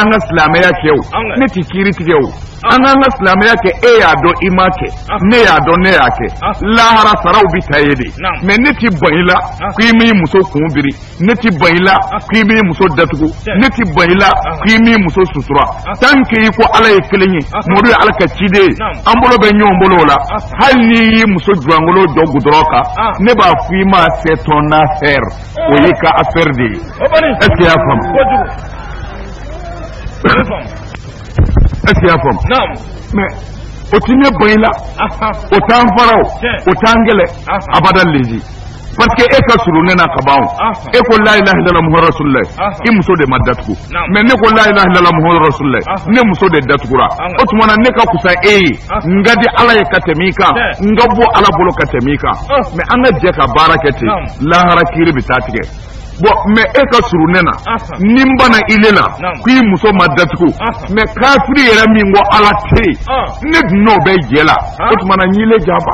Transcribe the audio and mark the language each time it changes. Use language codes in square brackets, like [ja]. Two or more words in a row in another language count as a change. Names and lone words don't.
[bm] an ka silamɛya kɛ o ne ti kiiri tigɛ o an k'an ka silamɛya kɛ e y'a dɔn I m'a kɛ ne y'a dɔn ne y'a kɛ lahara saraw bi ta ye de mais ne ti ban I la k'i m'i muso kun biri ne ti ban I la k'i m'i muso datugu ne ti ban I la k'i m'i muso sutura [fr] tant que [bm] I ko Ala ye kelen ye Mɔdu ye Ala ka ciden ye an bolo bɛ ɲɔgɔn bolo o la hali n'i y'i muso jurangolo jɔ gudɔrɔn kan ne b'a fɔ I ma [fr] c'est ton affaire [bm] o y'i ka affaire de ye [fr] est-ce que [bm] y'a faamu [fr] est-ce que [bm] y'a faamu mais o ti ne ban I la o t'an fara o t'an gɛlɛ abadan lezi [fr] parce que [bm] e ka surun ne na ka ban e ko la [ar] لا إله إلا الله محمد رسول الله [bm] I muso de ma datugu mais ne ko la [ar] لا إله إلا الله محمد رسول الله [bm] ne muso de datugura o tuma na ne ka kusa e ye n ka di Ala ye ka tɛmɛ I kan n ka bɔ Ala bolo ka tɛmɛ I kan mais an ka jɛ ka baara kɛ ten lahara kiiri bɛ taa tigɛ bon mais e ka surun ne na ni n bana ile la k'i muso ma datugu mais kafiri yɛrɛ min ko Ala tɛ yen ne dun n'o bɛ jɛ la o tuma na n yile jaba